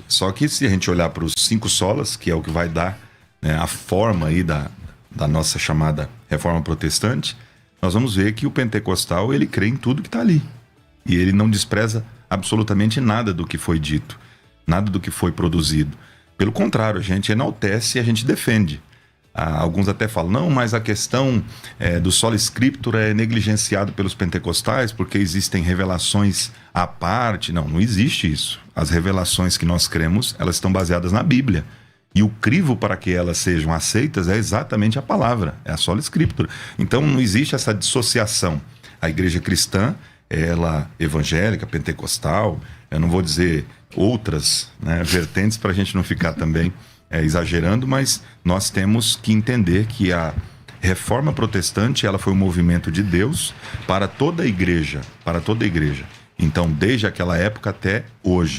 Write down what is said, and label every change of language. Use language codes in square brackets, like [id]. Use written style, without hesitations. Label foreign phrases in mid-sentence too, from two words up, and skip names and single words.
[pt] Só que se a gente olhar para os 5 solas, que é o que vai dar, né, a forma aí da nossa chamada reforma protestante, nós vamos ver que o pentecostal, ele crê em tudo que está ali. E ele não despreza absolutamente nada do que foi dito, nada do que foi produzido. Pelo contrário, a gente enaltece e a gente defende. Alguns até falam, não, mas a questão do [la] sola scriptura [pt] é negligenciado pelos pentecostais porque existem revelações à parte. Não existe isso. As revelações que nós cremos, elas estão baseadas na Bíblia. E o crivo para que elas sejam aceitas é exatamente a palavra, é a [la] sola scriptura. [pt] Então não existe essa dissociação. A igreja cristã, ela evangélica, pentecostal, eu não vou dizer outras, né, vertentes para a gente não ficar também exagerando, mas nós temos que entender que a reforma protestante, ela foi um movimento de Deus para toda a igreja, Então, desde aquela época até hoje.